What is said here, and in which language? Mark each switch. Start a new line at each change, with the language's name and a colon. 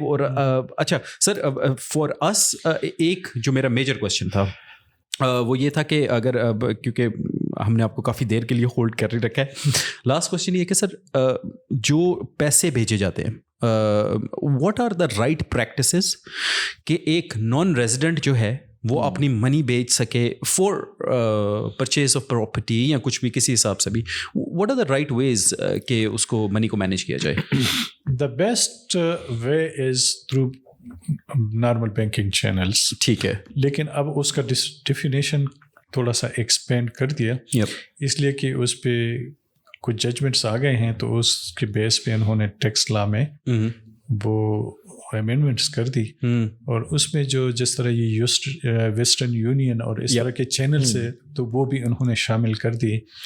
Urdu: اور اچھا sir for اس ایک جو میرا میجر کوشچن تھا وہ یہ تھا کہ اگر کیونکہ ہم نے آپ کو کافی دیر کے لیے ہولڈ کر رکھا ہے, لاسٹ کوشچن یہ کہ سر جو پیسے بھیجے جاتے ہیں what are the right practices کہ ایک نان ریزیڈنٹ جو ہے وہ اپنی منی بیچ سکے فور پرچیز آف پراپرٹی یا کچھ بھی کسی حساب سے بھی, واٹ آر دا رائٹ ویز کہ اس کو منی کو مینیج کیا جائے؟
English: The best way is through normal banking channels.
Urdu: ٹھیک ہے. لیکن اب اس کا ڈیفینیشن تھوڑا سا ایکسپینڈ کر دیا اس لیے کہ اس پہ کچھ ججمنٹس آ گئے ہیں تو اس کے بیس پہ انہوں نے ٹیکس لا میں وہ امینڈمنٹس کر دی اور اس میں جو جس طرح یہ ویسٹرن یونین اور اس طرح کے چینلس ہے تو وہ بھی انہوں نے شامل کر دی.